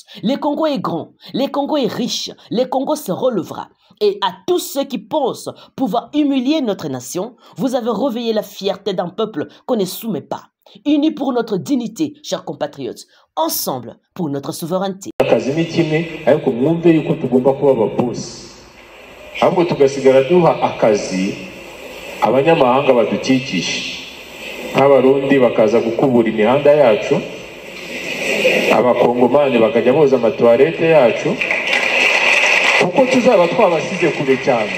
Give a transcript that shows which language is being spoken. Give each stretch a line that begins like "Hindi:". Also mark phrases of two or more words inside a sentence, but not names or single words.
French: Le Congo est grand, le Congo est riche, le Congo se relèvera. Et à tous ceux qui pensent pouvoir humilier notre nation, vous avez réveillé la fierté d'un peuple qu'on ne soumet pas. Unis pour notre dignité, chers compatriotes, ensemble pour notre souveraineté.
Kinyarwanda: ahubwo tugasigara duha akazi abanyamahanga badukikije nk'abarundi bakaza gukubura imihanda yacu, abakongomani bakajya boza amatoilette yacu, kuko tuzaba twabasize kure cyane.